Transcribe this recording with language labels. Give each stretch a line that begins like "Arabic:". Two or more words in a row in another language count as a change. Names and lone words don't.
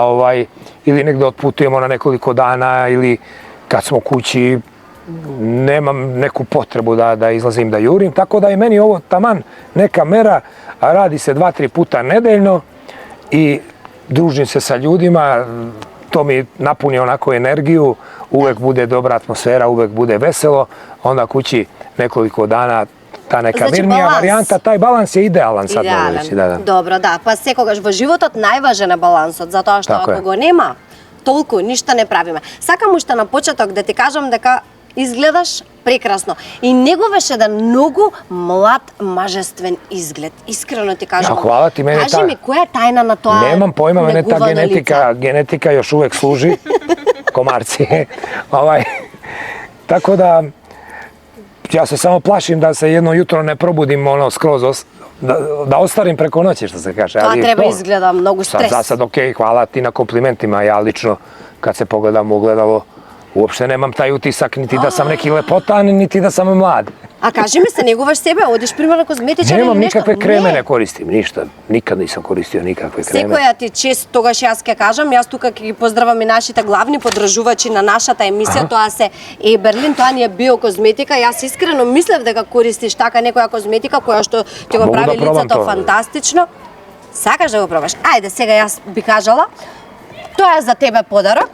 Serbian: ili negde otputujemo na nekoliko dana ili kad smo kući, nemam neku potrebu da izlazim, da jurim, tako da je meni ovo taman neka mera, a radi se 2-3 puta nedeljno i družim se sa ljudima, to mi napuni onako energiju, uvek bude dobra atmosfera, uvek bude veselo, onda kući nekoliko dana ta neka
Macedonian: Значи,
Serbian: mirnija
Macedonian: баланс.
Serbian: varijanta, taj balans je idealan sad. mogu reći,
Macedonian: Идеален. Добро, да. Па секогаш во животот најважен е балансот, затоа што Така ако е. го нема, толку ништо не правиме. Сакам уште на почеток да ти кажам дека изгледаш прекрасно. И неговаш еден многу млад мажествен изглед. Искрено ти кажам.
Serbian: Hvala ti, mene
Macedonian: Кажи ми, која е тајна на тоа?
Serbian: Nemam pojma, mene ta
Macedonian: негувано лице?
Serbian: genetika još uvek služi, komarci. Tako da, ja se samo plašim da se jedno jutro ne probudim skroz, da ostarim preko noći, što se kaže.
Macedonian: Тоа
Serbian: ali
Macedonian: треба
Serbian: to-
Macedonian: изгледа многу стрес.
Serbian: Za sad okej, hvala ti na komplimentima. Ja lično, kad se pogledam u ogledalo, uopšte nemam taj utisak niti da sam neki lepotan, niti da sam mlad.
Macedonian: А кажи ми, се негуваш себе, одиш примерно козметичар или
Serbian: Nemam
Macedonian: нешто?
Serbian: nikakve kreme, ne koristim, ništa. Nikad nisam koristio nikakve kreme.
Macedonian: Секоја ти чест, тогаш јас ќе кажам, јас тука ќе ги поздравам и нашите главни подржувачи на нашата емисија, тоа се Еберлин, тоа ни е биокозметика. Јас искрено мислев дека користиш така некоја козметика која што ќе го
Serbian: Могу
Macedonian: прави
Serbian: да пробам
Macedonian: лицето тоа. фантастично. Сакаш да го пробаш? Ајде, сега јас би кажала, тоа е за тебе подарок.